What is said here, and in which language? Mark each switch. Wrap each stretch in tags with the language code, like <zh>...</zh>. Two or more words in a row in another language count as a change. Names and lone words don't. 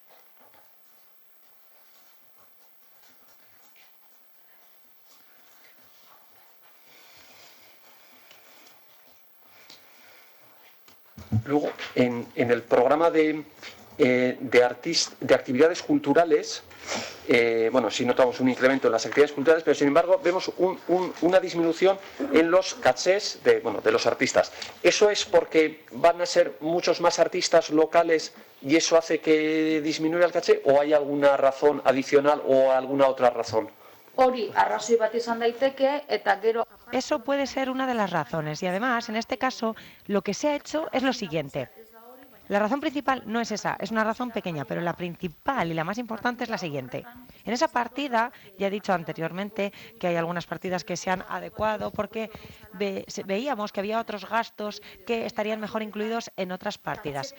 <es>Luego, en el programa de actividades culturales, bueno, sí notamos un incremento en las actividades culturales, pero sin embargo vemos una disminución en los cachés de los artistas. ¿Eso es porque van a ser muchos más artistas locales y eso hace que disminuya el caché o hay alguna razón adicional o alguna otra razón?</es> <eu>Hori arrazoi bat izan daiteke eta gero.</eu> <es>Eso puede ser una de las razones y además, en este caso, lo que se ha hecho es lo siguiente. La razón principal no es esa, es una razón pequeña, pero la principal y la más importante es la siguiente. En esa partida, ya he dicho anteriormente que hay algunas partidas que se han adecuado porque veíamos que había otros gastos que estarían mejor incluidos en otras partidas.</es>